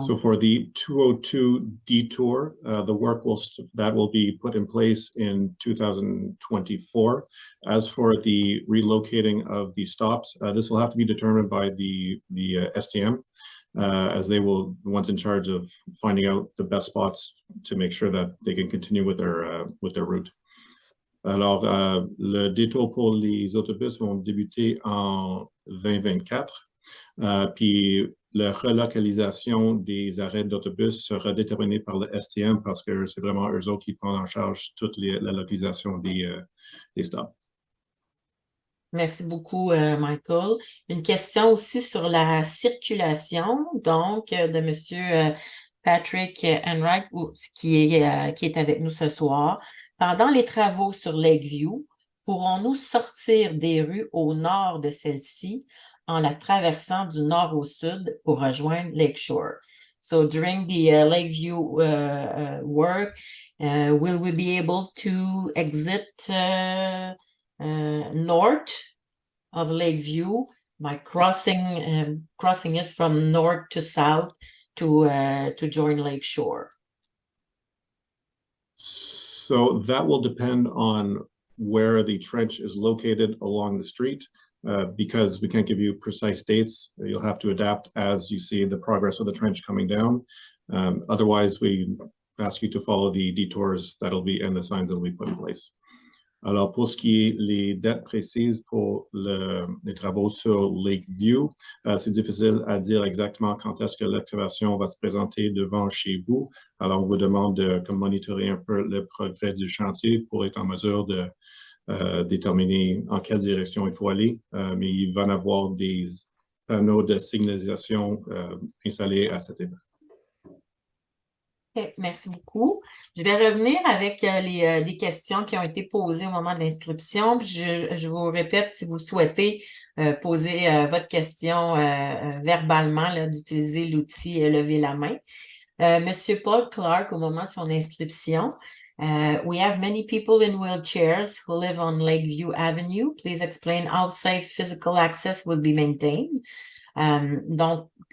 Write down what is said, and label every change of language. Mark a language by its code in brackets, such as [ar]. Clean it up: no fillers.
[en] So for the 202 detour, the work will be put in place in 2024. As for the relocating of the stops, this will have to be determined by the STM, as they will the ones in charge of finding out the best spots to make sure that they can continue with their route. [fr] Alors, le détour pour les autobus vont débuter en 2024, puis la relocalisation des arrêts d'autobus sera déterminée par le STM parce que c'est vraiment eux autres qui prennent en charge toute la localisation des stops. Merci beaucoup, Michael. Une question aussi sur la circulation, donc de M. Patrick Enright, qui est avec nous ce soir. Pendant les travaux sur Lakeview, pourrons-nous sortir des rues au nord de celle-ci en la traversant du nord au sud pour rejoindre Lakeshore? [en] So during the Lakeview work, will we be able to exit north of Lakeview by crossing it from north to south to join Lakeshore? So that will depend on where the trench is located along the street. Because we can't give you precise dates, you'll have to adapt as you see the progress of the trench coming down. Otherwise, we ask you to follow the detours that'll be and the signs that'll be put in place. [fr] Alors, pour ce qui est les dates précises pour les travaux sur Lakeview, c'est difficile à dire exactement quand est-ce que l'excavation va se présenter devant chez vous. Alors, on vous demande de monitorer un peu le progrès du chantier pour être en mesure de déterminer en quelle direction il faut aller, mais il va y avoir des panneaux de signalisation installés à cet état. Okay, merci beaucoup. Je vais revenir avec des questions qui ont été posées au moment de l'inscription. Je vous répète, si vous souhaitez poser votre question verbalement, d'utiliser l'outil lever la main. Monsieur Paul Clark, au moment de son inscription, [en] we have many people in wheelchairs who live on Lakeview Avenue. Please explain how safe physical access will be maintained. Donc,